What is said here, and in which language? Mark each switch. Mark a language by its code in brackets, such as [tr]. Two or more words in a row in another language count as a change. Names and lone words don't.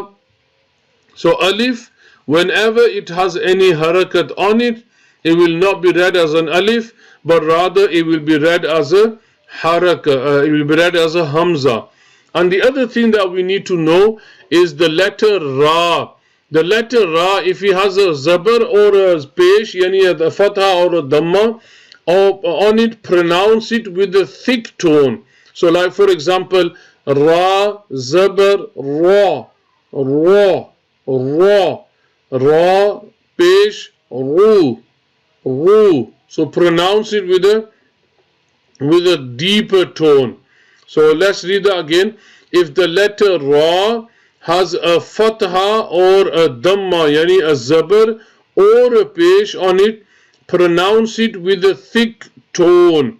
[en] So alif, whenever it has any harakat on it, it will not be read as an alif, but rather it will be read as a haraka, it will be read as a hamza. And the other thing that we need to know is the letter ra. The letter ra, if it has a zabar or a pesh, yani a fatha or a dhamma, on it, pronounce it with a thick tone. So like for example, [ar] ra, zabar, ra, ra, ra, ra, pesh, ru, ru. [en] So pronounce it with a deeper tone. So let's read that again. If the letter ra has a fatha or a dhamma, yani a zabar or a pesh on it, pronounce it with a thick tone.